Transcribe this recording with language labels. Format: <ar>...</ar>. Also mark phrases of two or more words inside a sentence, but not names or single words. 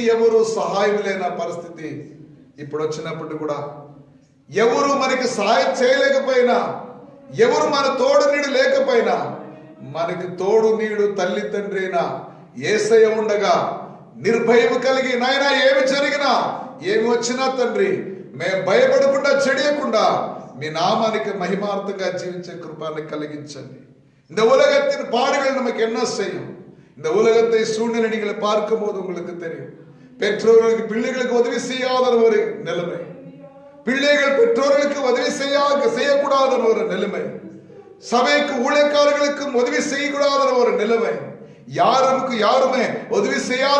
<te>ఎవరు సహాయం లేని పరిస్థితి ఇప్పుడు వచ్చినప్పుడు కూడా ఎవరు మనకి సహాయం చేయలేకపోయినా, ఎవరు మన తోడు నీడు లేకపోయినా, మనకి తోడు నీడు తల్లి తండ్రి అయినా యేసయ్య ఉండగా నిర్భయం కలిగి, నాయనా ఏమి జరిగినా ఏమి వచ్చినా తండ్రి మేము భయపడకుండా చెడియకుండా మీ నామానికి మహిమార్థంగా జీవించే కృపాన్ని కలిగించండి.</te> <ta>இந்த உலகத்தின் பாடுகள் நமக்கு என்ன செய்யும்? இந்த உலகத்தை சூழ்நிலை நீங்கள் பார்க்கும் போது உங்களுக்கு தெரியும். பெற்றோர்களுக்கு பிள்ளைகளுக்கு உதவி செய்யாத ஒரு நிலைமை, பிள்ளைகள் பெற்றோர்களுக்கு உதவி செய்யக்கூடாத ஒரு நிலைமை, சபைக்கு ஊழியக்காரர்களுக்கும் உதவி செய்யக்கூடாத ஒரு நிலைமை, யாருமே உதவி செய்யாத</ta>